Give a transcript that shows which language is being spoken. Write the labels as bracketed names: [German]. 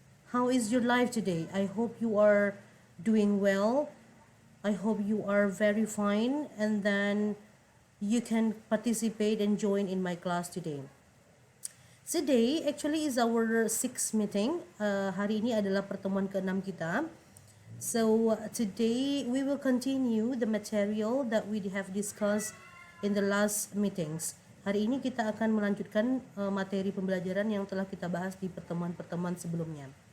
[English] How is your life today? I hope you are doing well. I hope you are very fine, and then you can participate and join in my class today. Today actually is our sixth meeting. [Indonesian] Hari ini adalah pertemuan ke-6 kita. [English] So today we will continue the material that we have discussed in the last meetings. [Indonesian] Hari ini kita akan melanjutkan materi pembelajaran yang telah kita bahas di pertemuan-pertemuan sebelumnya.